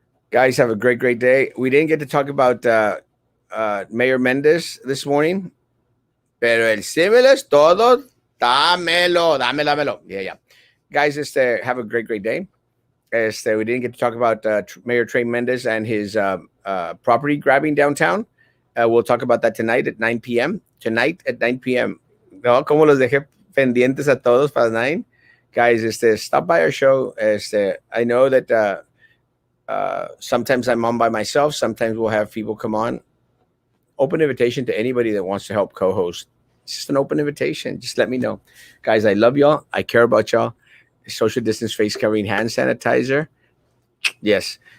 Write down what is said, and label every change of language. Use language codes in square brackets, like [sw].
[en] Guys, have a great, great day. We didn't get to talk about Mayor Mendez this morning. [es] Pero el stimulus, todo, dámelo. [en] Yeah. Guys, have a great, great day. We didn't get to talk about Mayor Trey Mendez and his property grabbing downtown. We'll talk about that tonight at 9 p.m. Tonight at 9 p.m. [es] No, como los dejé pendientes a todos para 9. [en] Guys, stop by our show. I know that sometimes I'm on by myself. Sometimes we'll have people come on. Open invitation to anybody that wants to help co-host. It's just an open invitation. Just let me know. Guys, I love y'all. I care about y'all. Social distance, face covering, hand sanitizer. Yes.